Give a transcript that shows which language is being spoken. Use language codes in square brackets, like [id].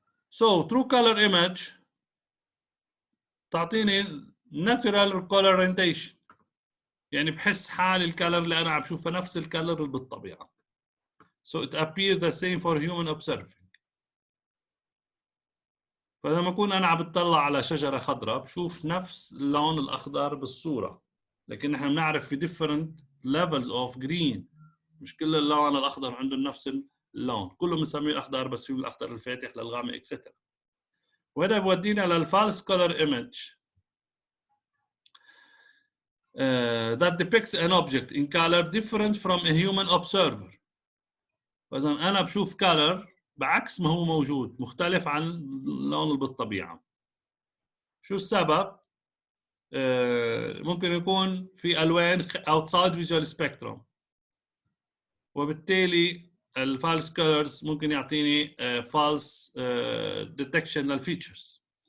[en] So true color image [ar] تعطيني [en] natural color orientation، [ar] يعني بحس حال الكالر اللي انا عم بشوفها نفس الكالر اللي بالطبيعه. [en] So it appears the same for human observing. [ar] فلما اكون انا عم بتطلع على شجره خضراء بشوف نفس اللون الاخضر بالصوره، لكن نحن بنعرف في [en] different levels of green، [ar] مش كل اللون الاخضر عندهم نفس اللون، كله بنسميه الاخضر بس في الاخضر الفاتح للغامق اكسترا. وهذا بودينا للفالس كولر ايمج [en] that depicts an object in color different from a human observer. [ar] فإذا أنا بشوف كالر بعكس ما هو موجود، مختلف عن اللون اللي بالطبيعة. شو السبب؟ ممكن يكون في ألوان [en] outside visual spectrum، [ar] وبالتالي الفالس كولرز ممكن يعطيني [en] false detection [ar] للفيتشرز.